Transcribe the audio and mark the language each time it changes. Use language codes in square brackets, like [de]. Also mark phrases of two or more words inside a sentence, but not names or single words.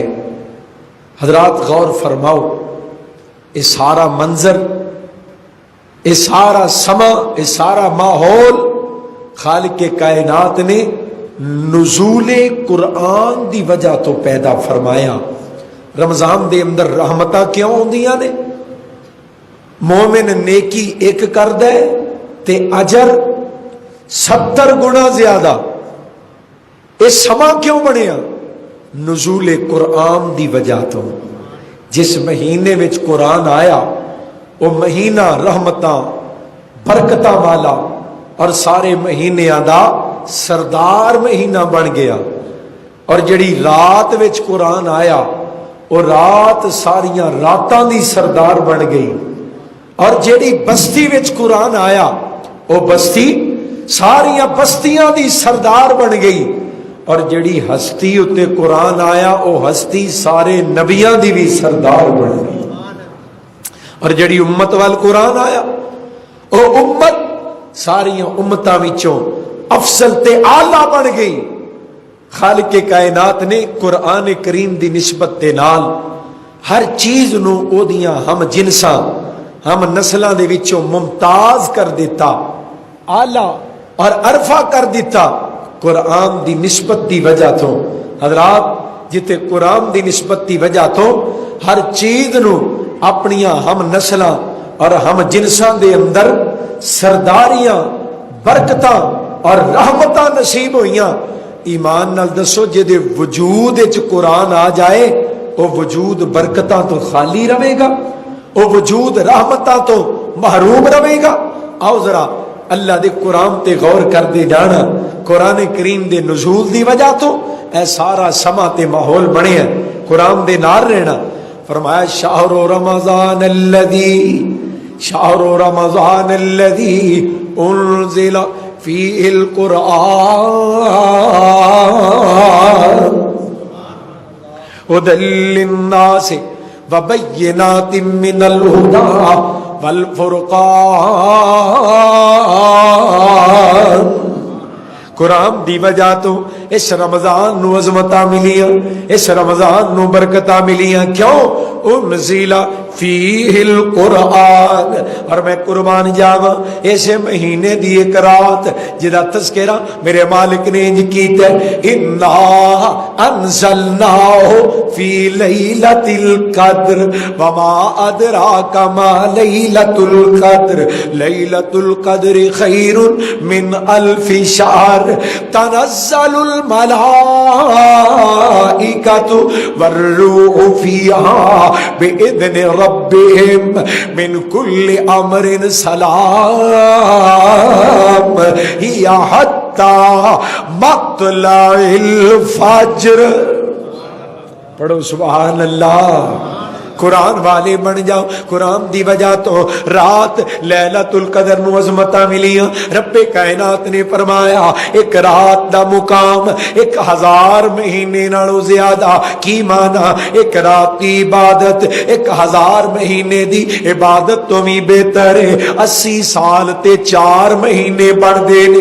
[pa] حضرات غور فرماؤ، یہ سارا منظر، یہ سارا سما، یہ سارا ماحول خالق کائنات نے نزول قرآن دی وجہ تو پیدا فرمایا۔ رمضان دے اندر رحمتاں کیوں ہوندیاں نے؟ مومن نیکی ایک کر دے تے اجر 70 گنا زیادہ۔ یہ سما کیوں بنیا؟ نزول قرآن دی وجہ تو، جس مہینے وچ قرآن آیا وہ مہینہ رحمتاں برکتاں والا اور سارے مہینیاں دا سردار مہینہ بن گیا. اور جڑی رات وچ قرآن آیا وہ رات ساریاں راتاں دی سردار بن گئی. اور جڑی بستی وچ قرآن آیا وہ بستی ساریاں بستیاں دی سردار بن گئی. اور جڑی ہستی اتے قرآن آیا وہ ہستی سارے نبیاں دی بھی سردار بن گئی. اور جڑی امت وال قرآن آیا وہ امت ساریاں امتاں وچوں افضل تے اعلیٰ بن گئی. خالق کائنات نے قرآن کریم دی نسبت دے نال ہر چیز نو او دیاں ہم جنساں ہم نسلاں دے وچوں ممتاز کر دیتا، اعلیٰ اور عرفہ کر دیتا قرآن دی نسبت دی وجہ تو. حضرات جتے قرآن دی نسبت دی وجہ تو ہر چیز نو اپنیاں ہم نسلاں اور ہم جنساں دے اندر سرداریاں برکتاں اور رحمتاں نصیب ہوئیاں. ایمان نال دسو جے دے وجود وچ قرآن آ جائے وہ وجود برکتاں تو خالی رہے گا، وہ وجود رحمتاں تو محروم رہے گا. آؤ ذرا اللہ دے قرآن تے غور کر دے جانا. قرآن کریم دے نزول دی وجہ تو اے سارا سما تے ماحول بنے ہے قرآن دے نال رہنا. [ar] فرمایا شہر رمضان الذی انزل فیہ القرآن هدی للناس وبینات من الہدی والفرقان. [pa] قرآن دی وجہ تو اس رمضان نو عظمتاں ملیاں، اس رمضان نو برکتاں ملیاں. کیوں؟ [ar] انزل فیہ القرآن. [pa] اور میں قربان جاواں ایسے مہینے دی ایک رات جدا تذکرہ میرے مالک نے انج کیتا ہے [ar] انا انزلناہ فی لیلۃ القدر وما ادراک ما لیلۃ القدر لیلۃ القدر خیر من الف شہر تنزل الملائکۃ والروح فیہا بإذن ربهم من كل امر سلام هي حتى مطلع الفجر. [pa] پڑھو [ar] سبحان اللہ. [pa] قرآن والے بن جاؤ. قرآن دی وجہ تو رات لیلۃ القدر نو عظمتاں ملیاں. رب کائنات نے فرمایا ایک رات دا مقام 1000 مہینے نالوں زیادہ. کی معنی؟ ایک رات دی عبادت 1000 مہینے دی عبادت تو بھی بہتر ہے. 80 سال تے 4 مہینے بن دے نے.